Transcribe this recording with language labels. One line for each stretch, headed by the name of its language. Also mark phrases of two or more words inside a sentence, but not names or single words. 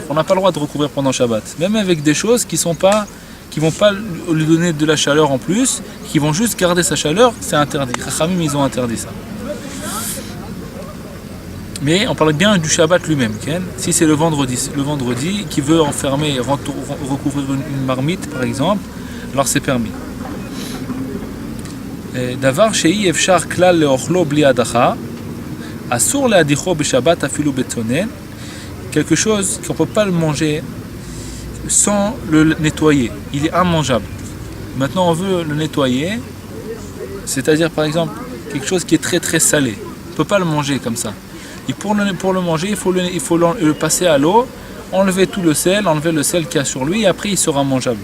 French: On n'a pas le droit de recouvrir pendant Shabbat. Même avec des choses qui vont pas lui donner de la chaleur en plus, qui vont juste garder sa chaleur, c'est interdit. Chachamim, ils ont interdit ça. Mais on parle bien du Shabbat lui-même. Si c'est le vendredi qui veut enfermer et recouvrir une marmite par exemple, alors c'est permis.
Hebrew: דבר שאי אפשר כלל לאוכלו בלי הדחה, אסור להדיחו בשבת אפילו בצונן,
French: quelque chose qu'on ne peut pas le manger sans le nettoyer. Il est immangeable. Maintenant on veut le nettoyer, c'est-à-dire par exemple quelque chose qui est très très salé. On ne peut pas le manger comme ça. Et pour le manger, il faut le passer à l'eau, enlever tout le sel, enlever le sel qu'il y a sur lui, et après il sera mangeable.